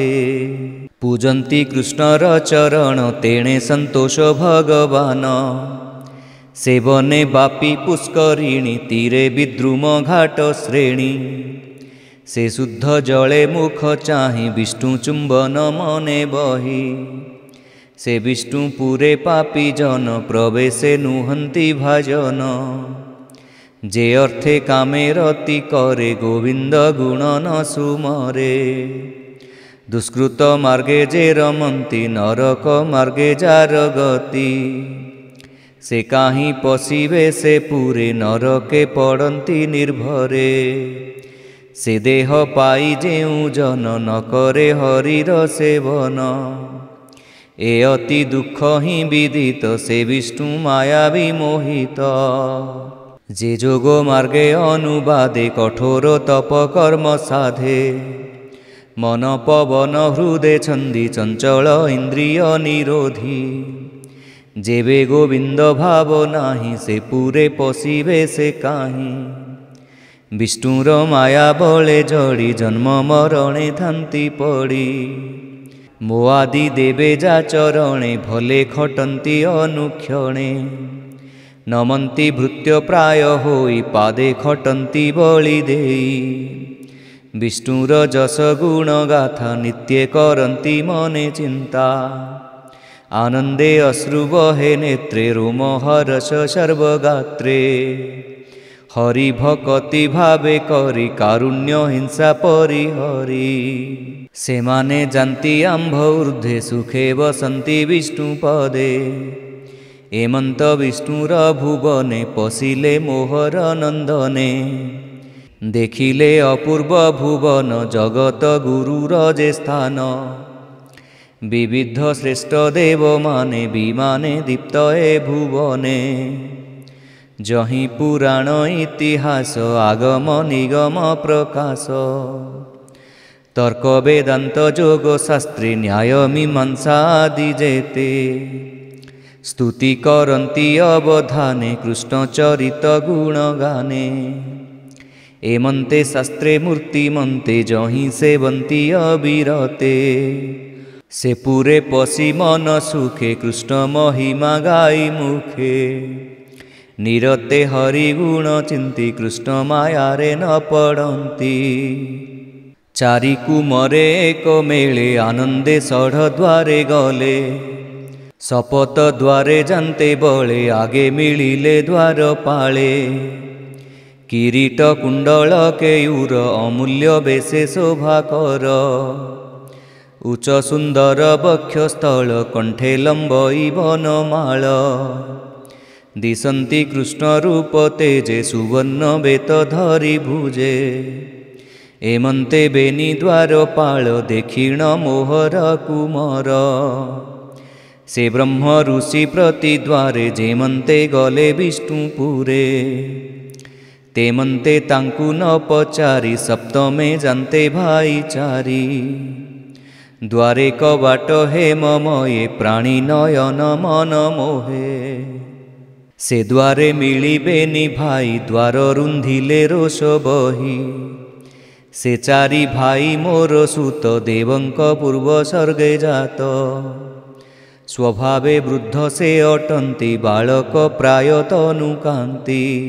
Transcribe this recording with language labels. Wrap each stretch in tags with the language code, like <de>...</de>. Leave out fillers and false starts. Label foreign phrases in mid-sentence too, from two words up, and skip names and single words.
<or>ପୂଜନ୍ତି କୃଷ୍ଣର ଚରଣ ତେଣେ ସନ୍ତୋଷ ଭଗବାନ। ସେବନେ ବାପୀ ପୁଷ୍କରିଣୀ ତୀରେ ବିଦ୍ରୁମ ଘାଟ ଶ୍ରେଣୀ। ସେ ଶୁଦ୍ଧ ଜଳେ ମୁଖ ଚାହିଁ ବିଷ୍ଣୁ ଚୁମ୍ବନ ମନେ ବହି। ସେ ବିଷ୍ଣୁପୁରେ ପାପୀ ଜନ ପ୍ରବେଶେ ନୁହନ୍ତି ଭାଜନ। ଯେ ଅର୍ଥେ କାମେ ରତି କରେ ଗୋବିନ୍ଦ ଗୁଣ ନ ସୁମରେ। ଦୁଷ୍କୃତ ମାର୍ଗେ ଯେ ରମନ୍ତି ନରକ ମାର୍ଗେ ଯାର ଗତି। ସେ କାହିଁ ପଶିବେ ସେ ପୁରେ ନରକେ ପଡ଼ନ୍ତି ନିର୍ଭରେ। ସେ ଦେହ ପାଇ ଯେଉଁ ଜନ ନ କରେ ହରିର ସେବନ। ଏ ଅତି ଦୁଃଖ ହିଁ ବିଦିତ ସେ ବିଷ୍ଣୁ ମାୟା ବିମୋହିତ। ଯେ ଯୋଗ ମାର୍ଗେ ଅନୁବାଦେ କଠୋର ତପ କର୍ମ ସାଧେ। ମନ ପବନ ହୃଦୟ ଛନ୍ଦି ଚଞ୍ଚଳ ଇନ୍ଦ୍ରିୟ ନିରୋଧି। ଯେବେ ଗୋବିନ୍ଦ ଭାବ ନାହିଁ ସେ ପୁରେ ପଶିବେ ସେ କାହିଁ। ବିଷ୍ଣୁର ମାୟା ବଳେ ଜଡ଼ି ଜନ୍ମ ମରଣେ ଥାନ୍ତି ପଡ଼ି। ମୋଆଦି ଦେବେ ଯା ଚରଣେ ଭଲେ ଖଟନ୍ତି ଅନୁକ୍ଷଣେ। ନମନ୍ତି ଭୃତ୍ୟ ପ୍ରାୟ ହୋଇ ପାଦେ ଖଟନ୍ତି ବଳି ଦେଇ। ବିଷ୍ଣୁର ଯଶ ଗୁଣ ଗାଥା ନିତ୍ୟ କରନ୍ତି ମନେ ଚିନ୍ତା। ଆନନ୍ଦେ ଅଶ୍ରୁ ବହେ ନେତ୍ରେ ରୋମ ହର୍ଷ ସର୍ବଗାତ୍ରେ। ହରି ଭକ୍ତି ଭାବେ କରି କାରୁଣ୍ୟ ହିଂସା ପରିହରି। ସେମାନେ ଜାଣନ୍ତି ଆମ୍ଭ ଊର୍ଦ୍ଧ୍ୱେ ସୁଖେ ବସନ୍ତି ବିଷ୍ଣୁ ପଦେ। ଏମନ୍ତ ବିଷ୍ଣୁର ଭୁବନେ ପଶିଲେ ମୋହର ନନ୍ଦନେ। ଦେଖିଲେ ଅପୂର୍ବ ଭୁବନ ଜଗତ ଗୁରୁର ଯେ ସ୍ଥାନ। ବିବିଧ ଶ୍ରେଷ୍ଠ ଦେବ ମାନେ ବିମାନେ ଦୀପ୍ତ ଏ ଭୁବନେ। ଯହିଁ ପୁରାଣ ଇତିହାସ ଆଗମ ନିଗମ ପ୍ରକାଶ। ତର୍କ ବେଦାନ୍ତ ଯୋଗ ଶାସ୍ତ୍ରୀ ନ୍ୟାୟ ମୀମାଂସା ଆଦି ଯେତେ। ସ୍ତୁତି କରନ୍ତି ଅବଧାନେ କୃଷ୍ଣ ଚରିତ ଗୁଣ ଗାନେ। ଏମନ୍ତେ ଶାସ୍ତ୍ରେ ମୂର୍ତ୍ତିମନ୍ତେ ଯହିଁ ସେବନ୍ତି ଅବିରତେ। ସେ ପୁରେ ପଶି ମନ ସୁଖେ କୃଷ୍ଣ ମହିମା ଗାଇ ମୁଖେ। ନିରତେ ହରି ଗୁଣ ଚିନ୍ତି କୃଷ୍ଣ ମାୟାରେ ନ ପଡ଼ନ୍ତି। ଚାରି କୁମରେ ଏକ ମେଳେ ଆନନ୍ଦେ ଷଢ଼ ଦ୍ୱାରେ ଗଲେ। ଶପଥ ଦ୍ୱାରେ ଜାଣନ୍ତେ ବଳେ ଆଗେ ମିଳିଲେ ଦ୍ୱାର ପାଳେ। କିରୀଟ କୁଣ୍ଡଳ କେୟୂର ଅମୂଲ୍ୟ ବେଶେ ଶୋଭାକର ଉଚ୍ଚ ସୁନ୍ଦର ବକ୍ଷସ୍ଥଳ କଣ୍ଠେ ଲମ୍ବଇ ବନମାଳ ଦିଶନ୍ତି କୃଷ୍ଣ ରୂପ ତେଜେ ସୁବର୍ଣ୍ଣ ବେତ ଧରି ଭୁଜେ ଏମନ୍ତେ ବେନି ଦ୍ୱାରପାଳ ଦକ୍ଷିଣ ମୋହର କୁମର ସେ ବ୍ରହ୍ମ ଋଷି ପ୍ରତି ଦ୍ୱାରେ ଯେମନ୍ତେ ଗଲେ ବିଷ୍ଣୁପୁରେ ତେମନ୍ତେ ତାଙ୍କୁ ନ ପଚାରି ସପ୍ତମେ ଜାଣନ୍ତେ ଭାଇଚାରି ଦ୍ୱାରେ କବାଟ ହେମମୟେ ପ୍ରାଣୀ ନୟନ ମନ ମୋହେ ସେ ଦ୍ୱାରେ ମିଳିବେନି ଭାଇ ଦ୍ୱାର ରୁନ୍ଧିଲେ ରୋଷ ବହି ସେ ଚାରି ଭାଇ ମୋର ସୁତ ଦେବଙ୍କ ପୂର୍ବ ସର୍ଗେ ଜାତ ସ୍ୱଭାବେ ବୃଦ୍ଧ ସେ ଅଟନ୍ତି ବାଳକ ପ୍ରାୟ ତନୁକାନ୍ତି</or>